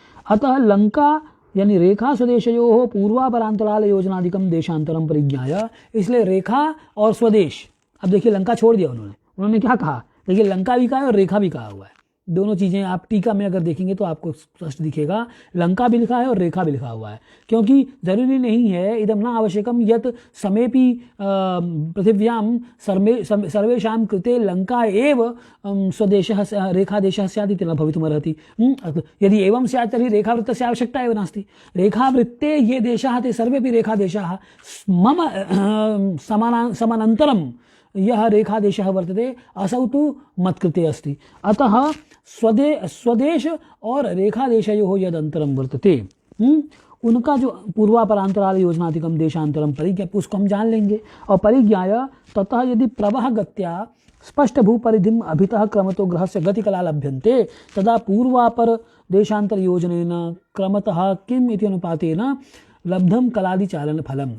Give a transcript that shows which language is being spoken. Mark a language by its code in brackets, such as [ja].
[sa] अतः लंका यानी रेखा स्वदेशयोः पूर्वापरांतराल योजनादिकम देशांतरम परिज्ञाय। [hi] इसलिए रेखा और स्वदेश, अब देखिए लंका छोड़ दिया उन्होंने क्या कहा, देखिए लंका भी कहा है और रेखा भी कहा हुआ है। दोनों चीज़ें आप टीका में अगर देखेंगे तो आपको स्पष्ट दिखेगा, लंका भी लिखा है और रेखा भी लिखा हुआ है। क्योंकि जरूरी नहीं है [sa] इदम न आवश्यकम यत् समेपि पृथिव्याम सर्वेषां कृते लंका एव स्वदेशः रेखादेशः स्यात् इति न भवितुमर्हति। यदि एवं स्यात् तर्हि रेखावृत्तस्य आवश्यकता एव नास्ति। रेखावृत्ते ये देशाः ते सर्वेपि रेखादेशाः मम समानान्तरं यह रेखादेशः वर्तते असौ तु मत्कृते अस्ति। अतः स्वदेश और रेखादेशयोः यद अंतरम वर्तते, [hi] उनका जो [sa] पूर्वापरांतराल योजनाधिकम देशांतरम परिज्ञा, [hi] उसको हम जान लेंगे। [sa] और परिज्ञाय ततः यदि प्रवह गत्या स्पष्ट भूपरिधिम अभितः क्रमतो ग्रहस्य गतिकला लभ्यन्ते तदा पूर्वापर देशांतर योजनेन क्रमतः किम इति अनुपातेन लब्धम कलादि चालन फलम।